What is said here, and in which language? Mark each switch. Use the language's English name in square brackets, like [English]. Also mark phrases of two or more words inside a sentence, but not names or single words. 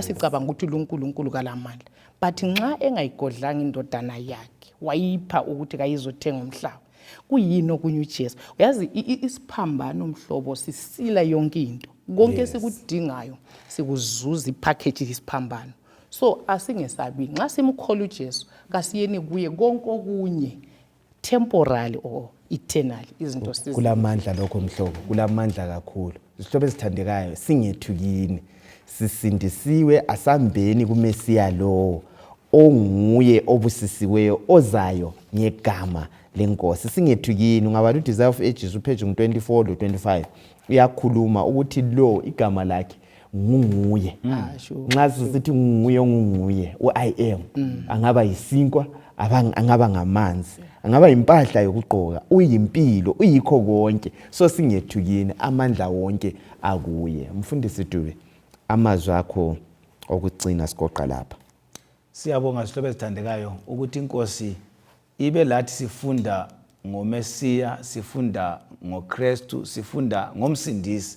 [North Ndebele] sicabanga ukuthi uNkulunkulu kalamandla but nxa engayigodlanga indodana yakhe wayipha ukuthi kayizothenga umhlaba kuyini okunye uJesu uyazi isiphambano umhlobo sisila yonke into konke sikudingayo sikuzuza ipackage isiphambano So asingesabi nxa simkhola uJesu kasiyeni kuye konke okunye [English] temporary or eternal [North Ndebele] izinto kulamandla lokho mhlobo, kulamandla kakhulu. Isihlobo esithandekayo singethukini, sisindisiwe asambeni kuMesiya lowo onguye obusisiweyo ozayo ngegama leNkosi. Singethukini, ungabala uDesire of Ages upage 24 lo 25 uyakhuluma ukuthi lo igama lakhe nguye. Nxa sithi nguye u- [English] I am, [North Ndebele] angaba yisinkwa, angaba ngamanzi, angaba impahla yokugqoka, uyimpilo, uyikho konke. So singethukini, amandla wonke akuye. Mfundisi Dube, amazwi akho okugcina sigoqa lapha. Siyabonga sihlobo esithandekayo ukuthi iNkosi ibe lathi sifunda ngoMesiya, sifunda ngoKristu, sifunda ngomsindisi.